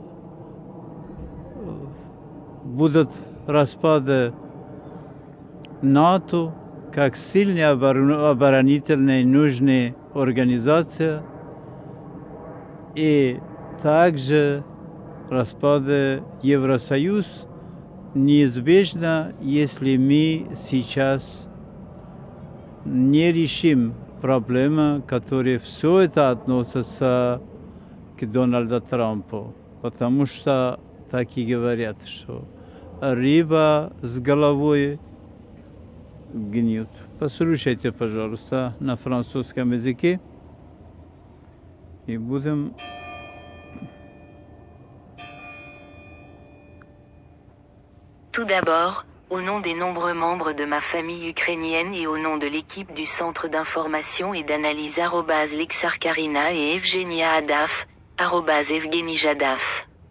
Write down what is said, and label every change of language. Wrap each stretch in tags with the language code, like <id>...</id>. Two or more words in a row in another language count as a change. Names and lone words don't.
<ru>Будут распады НАТО как сильная оборонительная нужная организация, и также распады Евросоюз неизбежно, если мы сейчас не решим проблемы, которые все это относятся к Дональду Трампу. Потому что так и говорят, что рыба с головой гниет. Послушайте, пожалуйста, на французском языке. И будем...</ru> <fr>Tout d'abord, au nom des nombreux membres de ma famille ukrainienne et au nom de l'équipe du Centre d'information et d'analyse @Lexarkarina et Evgenia Adaf, @Evgeny Jadaf.</fr>